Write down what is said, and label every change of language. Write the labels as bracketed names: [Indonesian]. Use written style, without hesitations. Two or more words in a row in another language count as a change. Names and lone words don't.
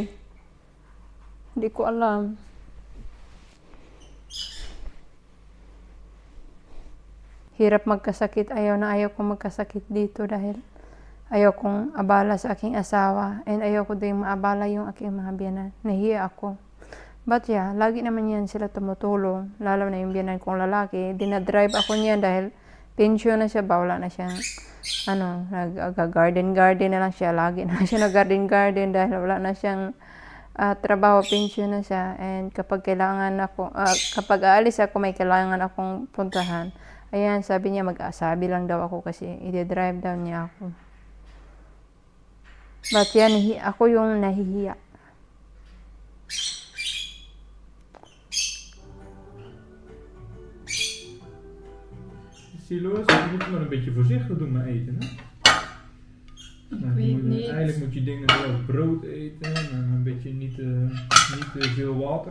[Filipino] Hindi ko alam. Hirap magkasakit. Ayaw kong magkasakit dito dahil ayaw kong abala sa aking asawa. And ayaw ko din maabala yung aking mga biyanan. Nahiya ako. [English] But yeah, [Filipino] lagi naman yan sila tumutulong. Lalo na yung biyanan kong lalaki. Dinadrive ako niyan dahil pension na siya. Wala na siyang nag-garden na lang siya. Lagi na siya nag-garden dahil wala na siyang trabaho, pension na siya. And kapag kapag aalis ako, may kailangan akong puntahan. Ayan, sabi niya, mag-asabi lang daw ako kasi i-drive daw niya ako. But yan, ako yung nahihiya. [Dutch] Siloos, je moet maar een beetje voorzichtig doen met eten, hè? Eigenlijk moet je dingen wel brood eten en een beetje niet te veel water.